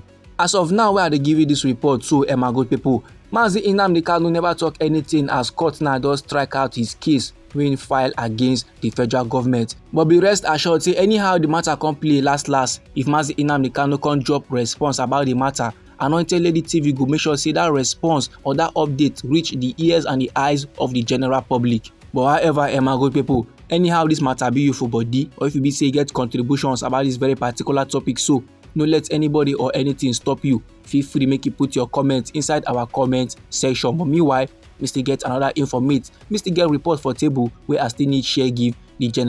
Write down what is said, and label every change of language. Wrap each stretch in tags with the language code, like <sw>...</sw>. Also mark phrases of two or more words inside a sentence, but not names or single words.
<pcm>As of now, where they give you this report, so my good people, Nnamdi Kanu never talk anything as court now does strike out his case when filed against the federal government. But be rest assured, say anyhow the matter come play last, if Nnamdi Kanu can't drop response about the matter, Anointed Lady TV go make sure say that response or that update reach the ears and the eyes of the general public. But however, my good people, anyhow this matter be you for body, or if you be say get contributions about this very particular topic, so no let anybody or anything stop you. Feel free make you put your comments inside our comment section. But meanwhile, we still get another informate, we still get report for table where I still need share give the general public.</pcm>